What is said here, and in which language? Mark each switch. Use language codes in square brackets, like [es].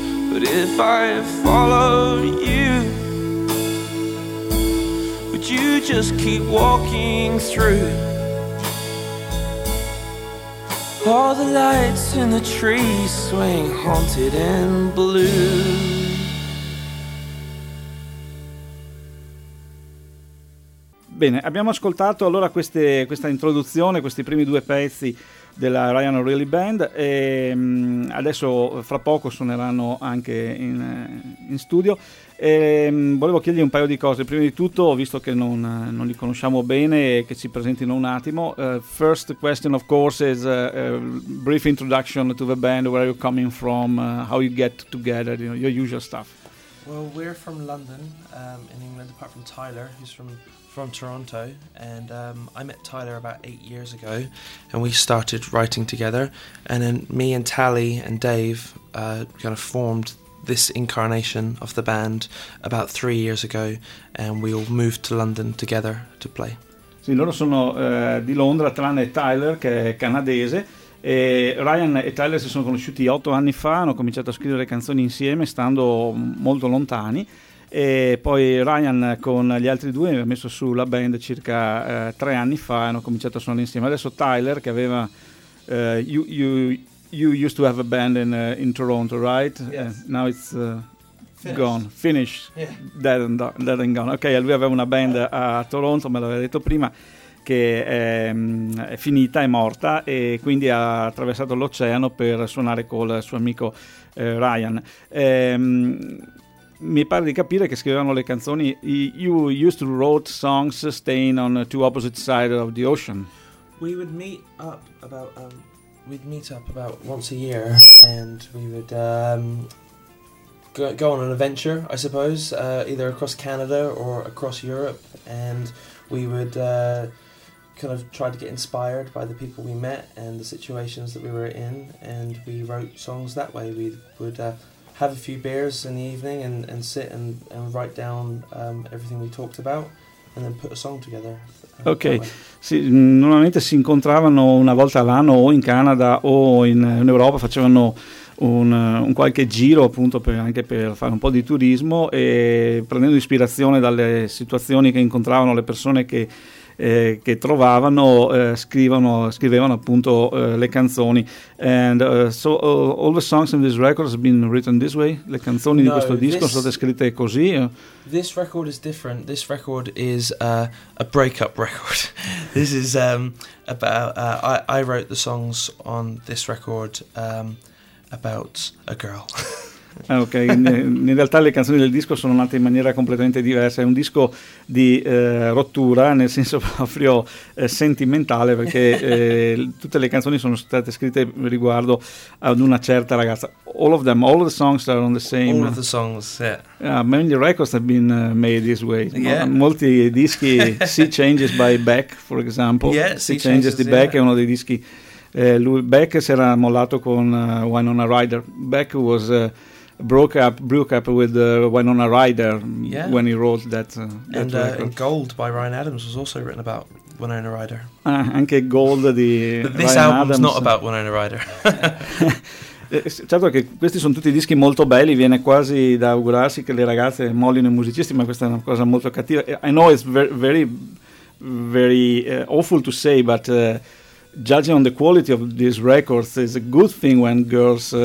[en] But if I followed you, would you just keep walking through all the lights in the trees swaying haunted and blue? [it] Bene, abbiamo ascoltato allora questa introduzione, questi primi due pezzi della Ryan O'Reilly Band, e adesso fra poco suoneranno anche in studio. E volevo chiedergli un paio di cose. Prima di tutto, visto che non li conosciamo bene, che ci presentino un attimo. [en] First question, of course, is a brief introduction to the band, where you're coming from, how you get together, you know, your usual stuff. Well, we're from London, in England, apart from Tyler, who's from Toronto, and I met Tyler about 8 years ago, and we started writing together, and then me and Tally and Dave kind of formed this incarnation of the band about 3 years ago, and we all moved to London together to play. [it] Sì, loro sono di Londra, tranne Tyler, che è canadese. E Ryan e Tyler si sono conosciuti 8 anni fa, hanno cominciato a scrivere canzoni insieme stando molto lontani, e poi Ryan con gli altri due ha messo su la band circa 3 anni fa e hanno cominciato a suonare insieme. Adesso Tyler, che aveva [en] you used to have a band in Toronto, right? Yes. Now it's finished. Yeah. dead and gone. [it] Ok, lui aveva una band a Toronto, me l'aveva detto prima, che è finita, è morta, e quindi ha attraversato l'oceano per suonare col suo amico Ryan. Mi pare di capire che scrivevano le canzoni. [en] You used to write songs staying on two opposite sides of the ocean. We would meet up about we'd meet up about once a year, and we would go on an adventure, I suppose, either across Canada or across Europe, and we would kind of try to get inspired by the people we met and the situations that we were in, and we wrote songs that way. We would have a few beers in the evening and sit and write down everything we talked about and then put a song together. [it] Ok, sì, normalmente si incontravano una volta all'anno o in Canada o in Europa, facevano un qualche giro appunto anche per fare un po' di turismo e prendendo ispirazione dalle situazioni che incontravano le persone che trovavano, scrivevano appunto le canzoni. [en] And so all the songs in this record have been written this way? [it] Le canzoni di questo disco sono state scritte così? [en] This record is different. This record is a breakup record. This is about I wrote the songs on this record about a girl. [it] Ok, in realtà le canzoni del disco sono nate in maniera completamente diversa. È un disco di rottura, nel senso proprio sentimentale, perché tutte le canzoni sono state scritte riguardo ad una certa ragazza. [en] All of them, all of the songs are on the same. All of the songs, yeah. Many records have been made this way. Yeah. No, [it] molti dischi, [en] Sea Changes by Beck, for example. Yeah, [it] sea changes di Beck, [en] yeah. [it] È uno dei dischi. Lui, Beck si era mollato con Winona Ryder. [en] Beck was broke up with Winona Ryder, yeah, when he wrote that. And Gold by Ryan Adams was also written about Winona Ryder. [it] Anche Gold di [en] but this [it] Ryan [en] album's [it] Adams. [en] Not about Winona Ryder. [it] Certo che questi sono tutti dischi molto belli, viene quasi da augurarsi che le ragazze mollino i musicisti, ma questa è una cosa molto cattiva. [en] I know it's very awful to say, but judging on the quality of these records is a good thing when girls